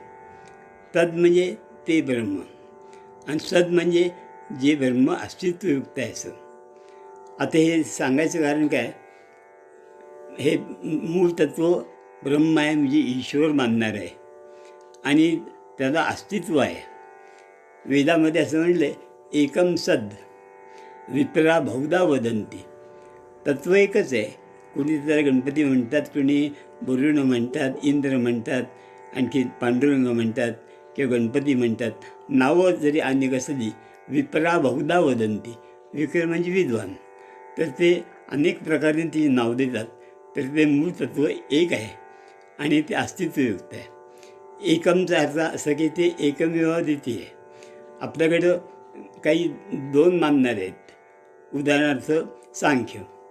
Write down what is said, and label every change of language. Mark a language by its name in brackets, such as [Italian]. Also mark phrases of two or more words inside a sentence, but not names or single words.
[Marathi] तद म्हणजे ते ब्रह्म आणि सद म्हणजे जे ब्रह्म अस्तित्वयुक्त आहे असं. आता हे सांगायचं कारण काय, हे मूळ तत्व ब्रह्म आहे म्हणजे ईश्वर मानणार आहे आणि त्याला अस्तित्व आहे. वेदामध्ये असं म्हणलं [Sanskrit] एकम सद विप्रा बहुधा वदंती. [Marathi] तत्व एकच आहे. कुणी त्याला गणपती म्हणतात, कुणी वरुण म्हणतात, इंद्र म्हणतात, आणखी पांडुरंग म्हणतात किंवा गणपती म्हणतात. नावं जरी अनेक असली, [Sanskrit] विप्रा बहुधा वदंती. [Marathi] विप्र म्हणजे विद्वान, तर ते अनेक प्रकारे ती नाव देतात. तर ते मूळ तत्व एक आहे आणि ते अस्तित्वयुक्त आहे. एकमचा अर्थ असं की ते एकमेव द्वितीय आहे. आपल्याकडं काही दोन मानणारे आहेत, उदाहरणार्थ सांख्य.